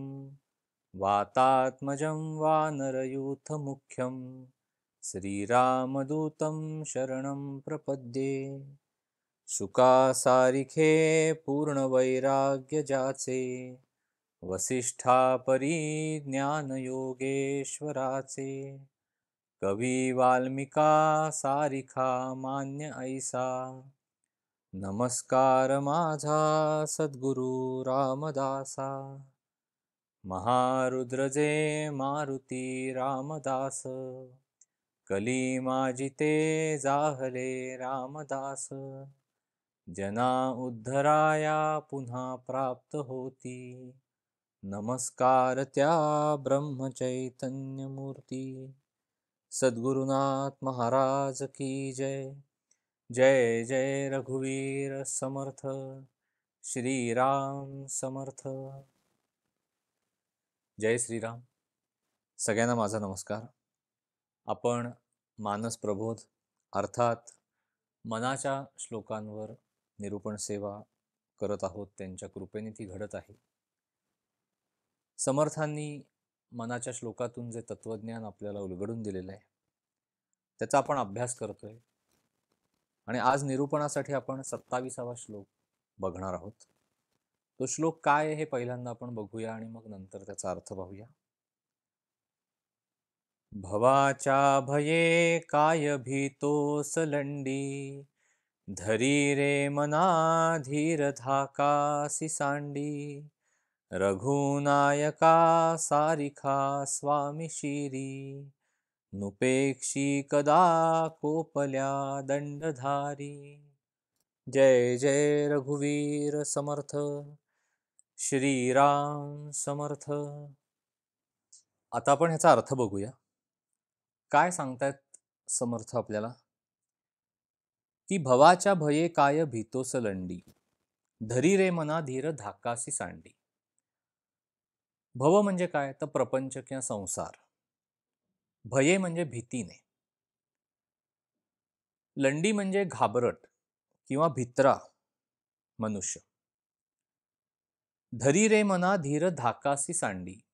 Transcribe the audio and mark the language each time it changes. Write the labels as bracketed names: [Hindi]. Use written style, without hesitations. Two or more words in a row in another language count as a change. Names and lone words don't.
[Sanskrit] वातात्मजं वानरयूथमुख्यं, श्रीरामदूतं शरणं प्रपद्ये. [Marathi] शुकासारिखे पूर्णवैराग्यजाचे, वसिष्ठापरी ज्ञानयोगेश्वराचे. कवी वाल्मिका सारिखा मान्य ऐसा, नमस्कार माझा सद्गुरु रामदासा. महारुद्रजे मारुती रामदास, कली माजिते जाहले रामदास. जना उद्धराया पुन्हा प्राप्त होती, नमस्कार त्या ब्रह्मचैतन्यमूर्ती. [Hindi] सद्गुरुनाथ महाराज की जय. [Marathi] जय जय रघुवीर समर्थ, श्री राम समर्थ. जय श्रीराम. सगळ्यांना माझा नमस्कार. आपण मानस प्रबोध अर्थात मनाच्या श्लोकांवर निरूपण सेवा करत आहोत. त्यांच्या कृपेने ती घडत आहे. समर्थांनी मनाच्या श्लोकातून जे तत्वज्ञान आपल्याला उलगडून दिलेलं आहे, त्याचा आपण अभ्यास करतोय. आणि आज निरूपणासाठी आपण 27वा श्लोक बघणार आहोत. तो श्लोक काय आहे हे पहिल्यांदा आपण बघूया आणि मग नंतर त्याचा अर्थ पाहूया. भवाच्या भये काय भीतोस लंडी, धरी रे मना धीर धाकासी सांडी. रघुनायका सारिखा स्वामी शिरी, नुपेक्षी कदा कोपल्या दंडधारी. जय जय रघुवीर समर्थ, श्रीराम समर्थ. आता आपण ह्याचा अर्थ बघूया. काय सांगतायत समर्थ आपल्याला, की भवाच्या भये काय भीतोस लंडी, धरी रे मना धीर धाकासी सांडी. भव म्हणजे काय तर प्रपंच किंवा संसार. भये म्हणजे भीतीने. लंडी म्हणजे घाबरट किंवा भित्रा मनुष्य. धरी रे मना धीर धाकासी सांडी.